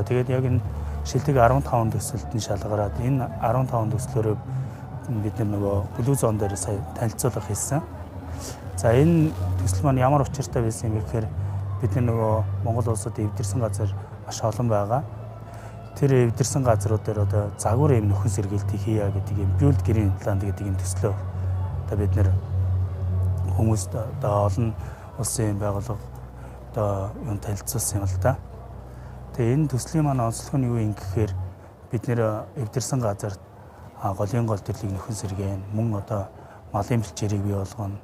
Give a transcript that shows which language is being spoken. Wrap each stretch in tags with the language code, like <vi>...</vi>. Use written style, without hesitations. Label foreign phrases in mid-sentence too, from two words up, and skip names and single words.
<mn>Тэгээд яг энэ шилдэг 15 төсөлд нь шалгараад энэ 15 төслөөрөө бид нөгөө блүү зон дээр сая танилцуулга хийсэн. За энэ төсөл маань ямар учиртай байсан юм гэхээр бид нөгөө Монгол улсад эвдэрсэн газар маш олон байгаа. Тэр эвдэрсэн газрууд дээр одоо загвар юм нөхөн сэргээлтийг хийя гэдэг юм</mn> <en>build green land</en> <mn>гэдэг юм төслөө одоо бид нэр хүмүүст одоо олон улсын байгууллага одоо юм танилцуулсан юм л да. Тэгээ энэ төслийн маань онцлог нь юу юм гэхээр бид нэр эвдэрсэн газарт голын гол төрлийг нөхөн сэргээн мөн одоо малын бэлчээрийг бий болгоно.</mn>